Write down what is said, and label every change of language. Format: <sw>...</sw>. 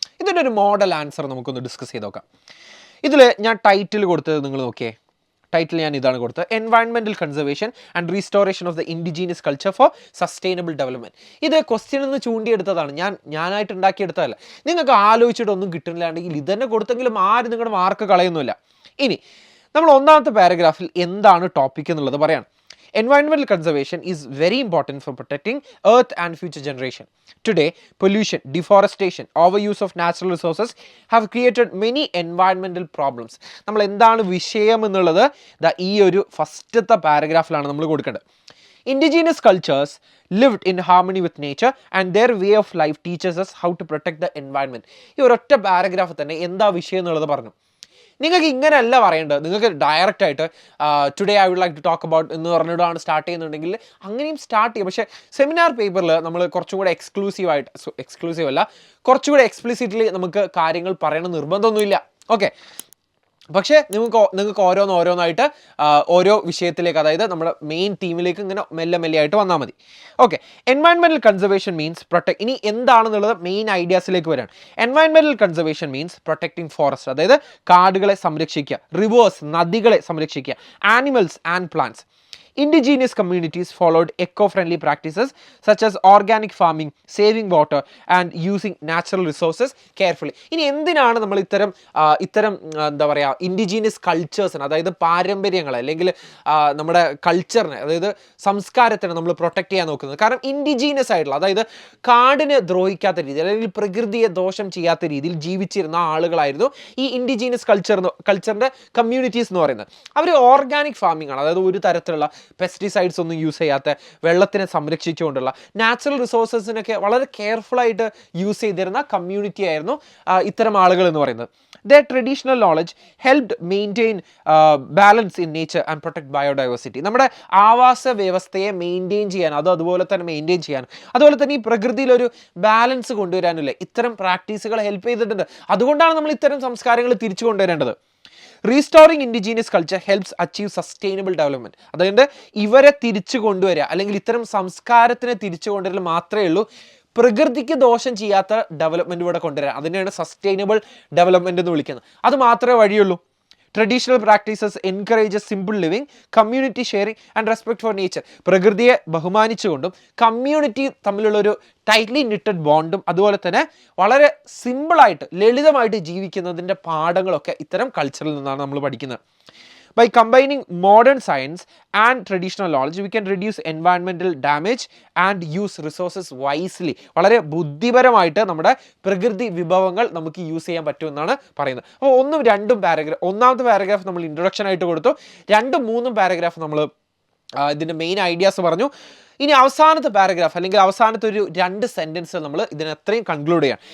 <ml>ഇതിൻ്റെ ഒരു model answer നമുക്കൊന്ന് ഡിസ്കസ് ചെയ്ത് നോക്കാം. ഇതിൽ ഞാൻ ടൈറ്റിൽ കൊടുത്തത് നിങ്ങൾ നോക്കിയേ, ടൈറ്റിൽ ഞാൻ ഇതാണ് കൊടുത്തത്,</ml> <en>Environmental conservation and restoration of the indigenous culture for sustainable development.</en> <ml>ഇത് ക്വസ്റ്റ്യൻ എന്ന് ചൂണ്ടിയെടുത്തതാണ്, ഞാനായിട്ട് ഉണ്ടാക്കിയെടുത്തതല്ല. നിങ്ങൾക്ക് ആലോചിച്ചിട്ടൊന്നും കിട്ടുന്നില്ലാണ്ടെങ്കിൽ ഇതന്നെ കൊടുത്തെങ്കിലും ആരും നിങ്ങളുടെ മാർക്ക് കളയുന്നില്ല. ഇനി നമ്മൾ 1ാമത്തെ പാരഗ്രാഫിൽ എന്താണ് ടോപ്പിക് എന്നുള്ളത് പറയാണ്.</ml> <en>Environmental conservation is very important for protecting earth and future generation. Today, pollution, deforestation, overuse of natural resources have created many environmental problems.</en> <ml>നമ്മൾ എന്താണ് വിഷയം എന്നുള്ളത് ഈ ഒരു ഫസ്റ്റത്തെ പാരഗ്രാഫിലാണ് നമ്മൾ കൊടുക്കേണ്ടത്.</ml> <en>Indigenous cultures lived in harmony with nature and their way of life teaches us how to protect the environment.</en> <ml>ഈ ഒരൊറ്റ പാരഗ്രാഫിൽ തന്നെ എന്താ വിഷയം എന്നുള്ളത് പറഞ്ഞു. നിങ്ങൾക്ക് ഇങ്ങനെയല്ല പറയേണ്ടത്, നിങ്ങൾക്ക് ഡയറക്റ്റ് ആയിട്ട്</ml> <en>today I would like to talk about</en> <ml>എന്ന് പറഞ്ഞിട്ടാണ് സ്റ്റാർട്ട് ചെയ്യുന്നുണ്ടെങ്കിൽ അങ്ങനെയും സ്റ്റാർട്ട് ചെയ്യും. പക്ഷേ സെമിനാർ പേപ്പറിൽ നമ്മൾ കുറച്ചും കൂടെ എക്സ്ക്ലൂസീവ് അല്ല, കുറച്ചുകൂടെ എക്സ്പ്ലിസിറ്റ്ലി നമുക്ക് കാര്യങ്ങൾ പറയണം നിർബന്ധമൊന്നുമില്ല. ഓക്കെ, പക്ഷേ നിങ്ങൾക്ക് ഓരോന്നായിട്ട് ഓരോ വിഷയത്തിലേക്ക്, അതായത് നമ്മുടെ മെയിൻ തീമിലേക്ക് ഇങ്ങനെ മെല്ലെ ആയിട്ട് വന്നാൽ മതി. Okay,</ml> <en>Environmental conservation means protect.</en> <ml>ഇനി എന്താണെന്നുള്ളത് മെയിൻ ഐഡിയാസിലേക്ക് വരാണ്. Environmental conservation means protecting forest, അതായത് കാടുകളെ സംരക്ഷിക്കുക, റിവേഴ്സ് നദികളെ സംരക്ഷിക്കുക, animals and plants.</ml> <en>Indigenous communities followed eco-friendly practices such as organic farming, saving water and using natural resources carefully.</en> <ml>ഇനി എന്തിനാണ് നമ്മൾ ഇത്തരം എന്താ പറയുക ഇൻഡിജീനിയസ് കൾച്ചേഴ്സിന്, അതായത് പാരമ്പര്യങ്ങളെ അല്ലെങ്കിൽ നമ്മുടെ കൾച്ചറിനെ, അതായത് സംസ്കാരത്തിനെ നമ്മൾ പ്രൊട്ടക്റ്റ് ചെയ്യാൻ നോക്കുന്നത്? കാരണം ഇൻഡിജീനിയസ് ആയിട്ടുള്ള, അതായത് കാടിനെ ദ്രോഹിക്കാത്ത രീതിയിൽ അല്ലെങ്കിൽ പ്രകൃതിയെ ദോഷം ചെയ്യാത്ത രീതിയിൽ ജീവിച്ചിരുന്ന ആളുകളായിരുന്നു ഈ ഇൻഡിജീനിയസ് കൾച്ചറിൻ്റെ കമ്മ്യൂണിറ്റീസ് എന്ന് പറയുന്നത്. അവർ ഓർഗാനിക് ഫാമിംഗ് ആണ്, അതായത് ഒരു തരത്തിലുള്ള പെസ്റ്റിസൈഡ്സ് ഒന്നും യൂസ് ചെയ്യാത്ത, വെള്ളത്തിനെ സംരക്ഷിച്ചുകൊണ്ടുള്ള, നാച്ചുറൽ റിസോഴ്സസിനൊക്കെ വളരെ കെയർഫുള്ളായിട്ട് യൂസ് ചെയ്തിരുന്ന കമ്മ്യൂണിറ്റി ആയിരുന്നു ഇത്തരം ആളുകൾ എന്ന് പറയുന്നത്.</ml> <en>Their traditional knowledge helped maintain balance in nature and protect biodiversity.</en> <ml>നമ്മുടെ ആവാസ വ്യവസ്ഥയെ മെയിൻറ്റെയിൻ ചെയ്യാൻ, അതുപോലെ തന്നെ ഈ പ്രകൃതിയിലൊരു ബാലൻസ് കൊണ്ടുവരാനില്ലേ ഇത്തരം പ്രാക്ടീസുകൾ ഹെൽപ്പ് ചെയ്തിട്ടുണ്ട്. അതുകൊണ്ടാണ് നമ്മൾ ഇത്തരം സംസ്കാരങ്ങൾ തിരിച്ചു കൊണ്ടുവരേണ്ടത്.</ml> <en>Restoring indigenous culture helps achieve sustainable development.</en> <ml>അതുകൊണ്ട് ഇവരെ തിരിച്ചു കൊണ്ടുവരിക അല്ലെങ്കിൽ ഇത്തരം സംസ്കാരത്തിനെ തിരിച്ചു കൊണ്ടുവരൽ മാത്രമേ ഉള്ളൂ പ്രകൃതിക്ക് ദോഷം ചെയ്യാത്ത ഡെവലപ്മെന്റ് ഇവിടെ കൊണ്ടുവരാൻ. അതിനെയാണ് സസ്റ്റൈനബിൾ ഡെവലപ്മെന്റ് എന്ന് വിളിക്കുന്നത്. അത് മാത്രമേ വഴിയുള്ളൂ.</ml> <en>Traditional practices encourages simple living, community sharing and respect for nature.</en> <ml>പ്രകൃതിയെ ബഹുമാനിച്ചുകൊണ്ടും കമ്മ്യൂണിറ്റി തമ്മിലുള്ളൊരു ടൈറ്റ്ലി നിറ്റഡ് ബോണ്ടും അതുപോലെ തന്നെ വളരെ സിമ്പിളായിട്ട് ലളിതമായിട്ട് ജീവിക്കുന്നതിൻ്റെ പാഠങ്ങളൊക്കെ ഇത്തരം കൾച്ചറിൽ നിന്നാണ് നമ്മൾ പഠിക്കുന്നത്.</ml> <en>By combining modern science and traditional knowledge, we can reduce environmental damage and use resources wisely.</en> <ml>വളരെ ബുദ്ധിപരമായിട്ട് നമ്മുടെ പ്രകൃതി വിഭവങ്ങൾ നമുക്ക് യൂസ് ചെയ്യാൻ പറ്റുമെന്നാണ് പറയുന്നത്. അപ്പോൾ ഒന്നും രണ്ടും പാരഗ്രാഫ്, ഒന്നാമത്തെ പാരഗ്രാഫ് നമ്മൾ ഇൻട്രൊഡക്ഷൻ ആയിട്ട് കൊടുത്തു, 2-3 പാരഗ്രാഫ് നമ്മൾ ഇതിൻ്റെ മെയിൻ ഐഡിയാസ് പറഞ്ഞു. ഇനി അവസാനത്തെ പാരഗ്രാഫ് അല്ലെങ്കിൽ അവസാനത്തെ ഒരു 2 സെൻറ്റൻസ് നമ്മൾ ഇതിനെത്രയും കൺക്ലൂഡ് ചെയ്യാം.</ml>